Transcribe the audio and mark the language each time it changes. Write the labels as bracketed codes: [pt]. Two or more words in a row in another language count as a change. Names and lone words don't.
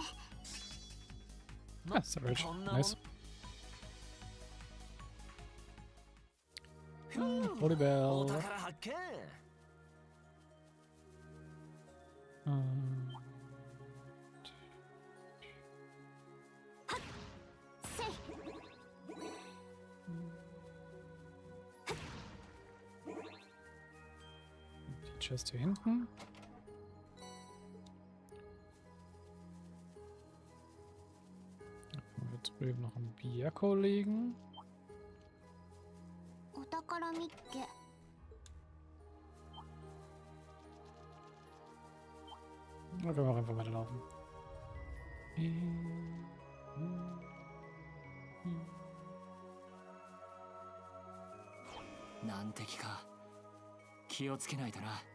[de] Ah, Savage. Nice. Holy [ja] お Bell. 宝発見。せい。 [de] Die Chest hier hinten. Dann wird drüben noch ein Bierko liegen. [ja] お宝みっけ。 [de] Dann können wir auch einfach weiterlaufen. [ja] 難敵か。気をつけないとな。